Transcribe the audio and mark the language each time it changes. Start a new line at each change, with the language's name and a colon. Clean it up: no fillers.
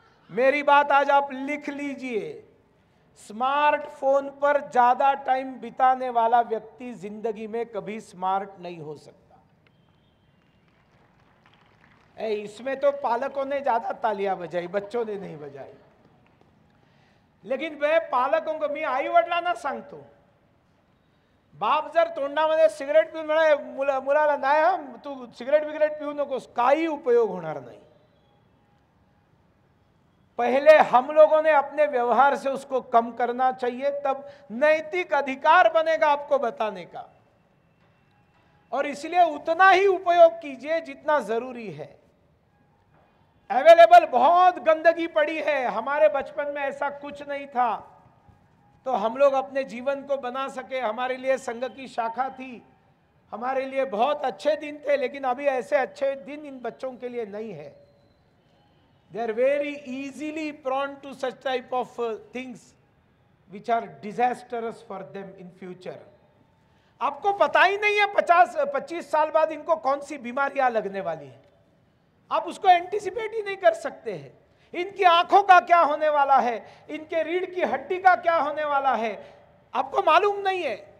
Hindi: मेरी बात आज आप लिख लीजिए, स्मार्टफोन पर ज्यादा टाइम बिताने वाला व्यक्ति जिंदगी में कभी स्मार्ट नहीं हो सकता। इसमें तो पालकों ने ज्यादा तालियां बजाई, बच्चों ने नहीं बजाई। लेकिन मैं पालकों को,
Marathi: मी आई वडिलांना सांगतो, बाप जर तोंडामध्ये सिगरेट पिऊन म्हणाय मुलाला नाही हा तू सिगरेट बिगरेट पिऊ नकोस, काही उपयोग होणार नाही।
Hindi: पहले हम लोगों ने अपने व्यवहार से उसको कम करना चाहिए, तब नैतिक अधिकार बनेगा आपको बताने का। और इसलिए उतना ही उपयोग कीजिए जितना जरूरी है। अवेलेबल बहुत गंदगी पड़ी है, हमारे बचपन में ऐसा कुछ नहीं था, तो हम लोग अपने जीवन को बना सके। हमारे लिए संघ की शाखा थी, हमारे लिए बहुत अच्छे दिन थे, लेकिन अभी ऐसे अच्छे दिन इन बच्चों के लिए नहीं है।
English: They are very easily prone to such type of things which are disastrous for them in future.
Hindi: आपको पता ही नहीं है 50-25 साल बाद इनको कौन सी बीमारियां लगने वाली है, आप उसको एंटीसिपेट ही नहीं कर सकते हैं। इनकी आंखों का क्या होने वाला है, इनके रीढ़ की हड्डी का क्या होने वाला है, आपको मालूम नहीं है।